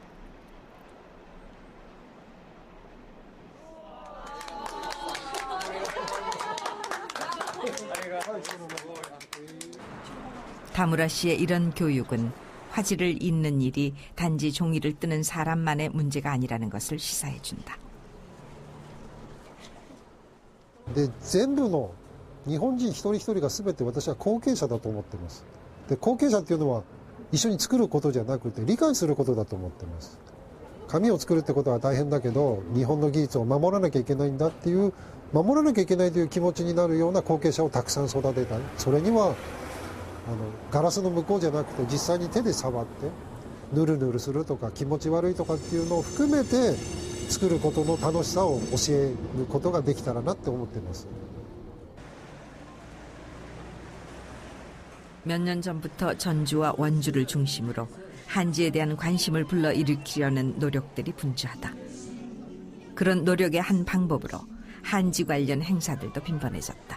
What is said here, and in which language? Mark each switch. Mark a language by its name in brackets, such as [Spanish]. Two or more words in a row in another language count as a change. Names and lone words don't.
[Korean] 다무라 씨의 이런 교육은 화지를 잇는 일이 단지 종이를 뜨는 사람만의 문제가 아니라는 것을 시사해준다. [Japanese] 全部の日本人一人一人が全て私は後継者だと思っています。で、後継者っていうのは一緒に作ることじゃなくて理解することだと思っています。紙を作るってことは大変だけど、日本の技術を守らなきゃいけないんだっていう、守らなきゃいけないという気持ちになるような後継者をたくさん育てたい。それにはガラスの向こうじゃなくて実際に手で触ってヌルヌルするとか気持ち悪いとかっていうのを含めて作ることの楽しさを教えることができたらなって思っています。 [Korean] 몇 년 전부터 전주와 원주를 중심으로 한지에 대한 관심을 불러일으키려는 노력들이 분주하다. 그런 노력의 한 방법으로 한지 관련 행사들도 빈번해졌다.